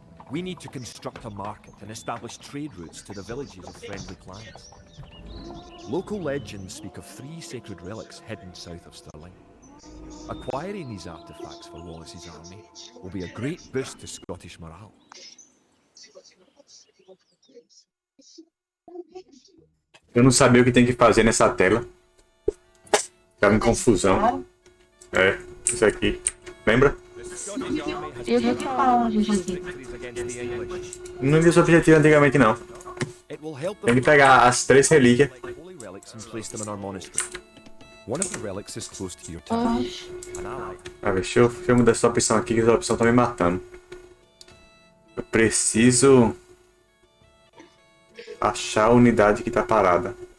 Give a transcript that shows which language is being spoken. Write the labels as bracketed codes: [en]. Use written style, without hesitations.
[en] We need to construct a market and establish trade routes to the villages of friendly clans. Local legends speak of 3 sacred relics hidden south of Stirling. Acquiring these artifacts for Wallace's army will be a great boost to Scottish morale. [pt] Eu não sabia o que tem que fazer nessa tela. Ficava em confusão. É, isso aqui. Lembra? E o que que fala, gente, aqui? Não vi esse objetivo antigamente, não. [en] It will help [pt] Tem [en] them [pt] que pegar as 3 relíquias. [en] collect holy relics and place them in our monastery. One of the relics is close to your town. [pt] Oxe. [en] An ally. [pt] Ah, deixa eu mudar essa opção aqui, que essa opção tá me matando. Eu preciso achar a unidade que tá parada.